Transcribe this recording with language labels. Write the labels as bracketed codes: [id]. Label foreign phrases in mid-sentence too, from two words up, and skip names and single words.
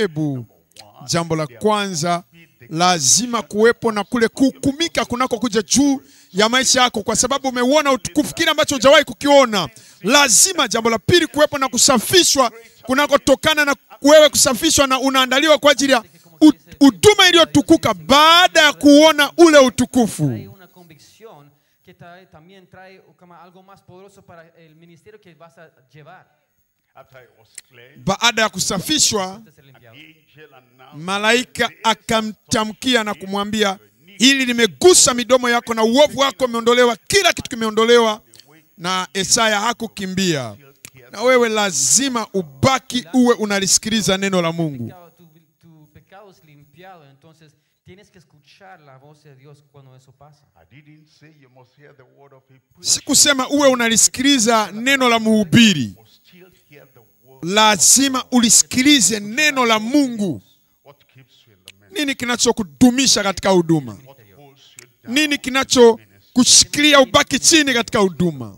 [sw] Ebu, jambo la kwanza, lazima kuwepo na kule kuhukumika kunako kuja juu ya maisha yako, kwa sababu umeuona utukufu, kile ambacho hujawahi kukiona. Lazima jambo la pili kuwepo na kusafishwa kunakotokana na wewe kusafishwa, na unaandaliwa kwa ajili ya huduma iliyotukuka baada ya kuona ule utukufu. [es] Que también trae como algo más poderoso para el ministerio que vas a llevar. [sw] Baada ya kusafishwa, malaika akamtamkia na kumwambia, hili limegusa midomo yako na uovu wako umeondolewa, kila kitu kimeondolewa. Na Isaya hakukimbia. Na wewe lazima ubaki uwe unalisikiliza neno la Mungu. [es] Tu pecado es limpiado, entonces tienes que escuchar la voz de Dios cuando eso pasa. [sw] Sikusema uwe unalisikiliza neno la mhubiri. Lazima ulisikilize neno la Mungu. Nini kinachokudumisha katika huduma? Nini kinachokushikilia ubaki chini katika huduma?